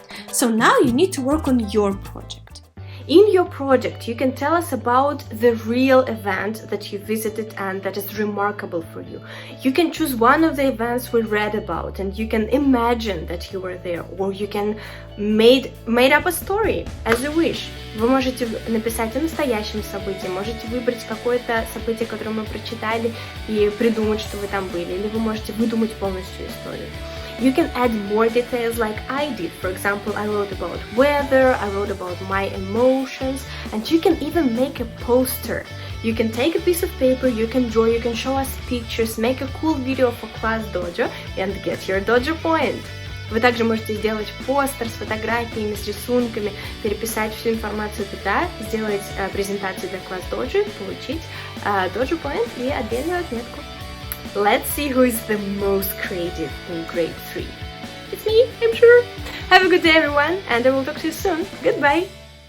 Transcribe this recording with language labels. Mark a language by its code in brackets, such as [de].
[en] So now you need to work on your project. In your project, you can tell us about the real event that you visited and that is remarkable for you. You can choose one of the events we read about and you can imagine that you were there, or you can made up a story as you wish. [ru] Вы можете написать о настоящем событии, можете выбрать какое-то событие, которое мы прочитали, и придумать, что вы там были, или вы можете выдумать полностью историю. [en] You can add more details like I did. For example, I wrote about weather, I wrote about my emotions, and you can even make a poster. You can take a piece of paper, you can draw, you can show us pictures, make a cool video for class dojo and get your dojo point. [ru] Вы также можете сделать постер с фотографиями, с рисунками, переписать всю информацию туда, сделать презентацию для класс доджо, получить dojo point и отдельную отметку. [en] Let's see who is the most creative in grade 3. It's me, I'm sure. Have a good day everyone, and I will talk to you soon. Goodbye!